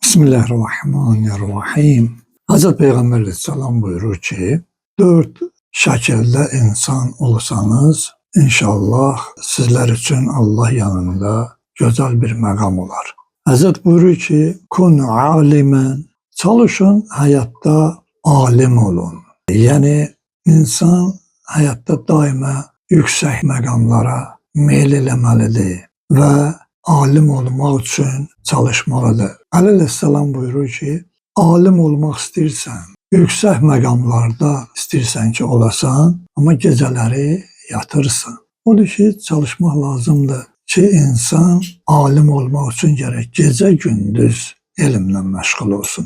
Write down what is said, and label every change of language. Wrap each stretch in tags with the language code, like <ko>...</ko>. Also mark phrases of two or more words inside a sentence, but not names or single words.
<tr>Bismillahirrahmanirrahim. Hazreti Peygamber Aleyhisselam buyurur ki, dört şekilde insan olsanız inşallah sizler için Allah yanında güzel bir makam olar. Hazret buyurur ki,</tr> <ar>kun alimen,</ar> <tr>çalışın hayatta alim olun. Yani insan hayatta daima yüksek makamlara meylelemelidir ve</tr> <az>alim olmaq üçün çalışmalıdır. Aleyhisselam buyurur ki, alim olmaq istəyirsən, yüksək məqamlarda istəyirsən ki olasan, amma gecələri yatırsan. Odur ki, çalışmaq lazımdır ki, insan alim olmaq üçün gərək gecə gündüz elmlə məşğul olsun.</az>